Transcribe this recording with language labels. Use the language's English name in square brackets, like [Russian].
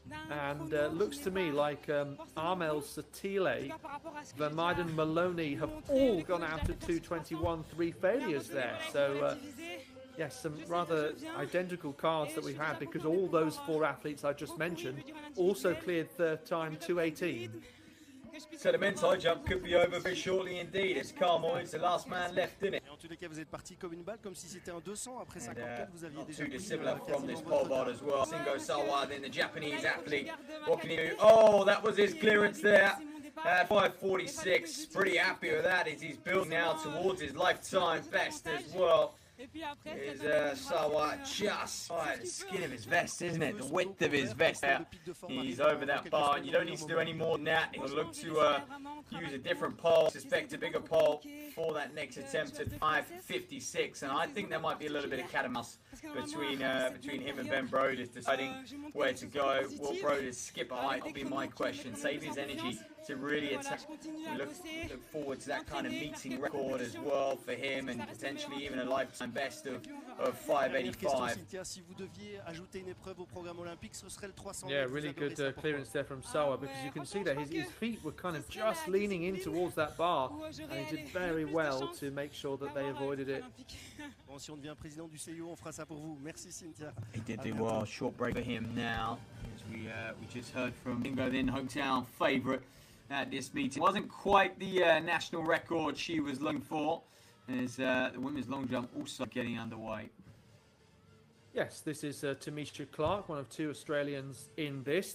[English] And looks to me like Armel Satile, Vermeiden Maloney have all gone out at 2:21, 3 failures there. So yes, some rather identical cards that we've had, because all those 4 athletes I just mentioned also cleared third time 2:18. So the men's high jump could be over very shortly indeed. It's Carmoy, the last man left in it. [French] En tous les cas, vous êtes parti comme une balle, comme si c'était un 200. Après 54, vous aviez déjà [English] too dissimilar from this pole vault as well. Singo Sawa, then the Japanese athlete. What can he do? Oh, that was his clearance there. At 5.46, pretty happy with that as he's building now towards his lifetime best as well. Is Sawa just the skin of his vest, isn't it? The width of his vest there. He's over that bar, and you don't need to do any more than that. He'll look to use a different pole, suspect a bigger pole for that next attempt at 5.56. And I think there might be a little bit of cat and mouse between him and Ben Broders, deciding where to go. Will Broders skip a height? That'll be my question. Save his energy to really attack. We look forward to that kind of meeting record as well for him, and potentially even a lifetime best of 585. [French] Si vous deviez ajouter une épreuve au programme olympique, ce serait le 300. [English] Yeah, really good clearance there from Sawa, because you can see that his feet were kind of just leaning in towards that bar, and he did very well to make sure that they avoided it. [French] Bon, si on devient président du CIO, on fera ça pour vous. Merci Cynthia. [English] He did do well. Short break for him now, as we just heard from Ingo, then hometown favourite at this meeting. Wasn't quite the national record she was looking for, as the women's long jump also getting underway. Yes, this is Tamisha Clark, one of 2 Australians in this.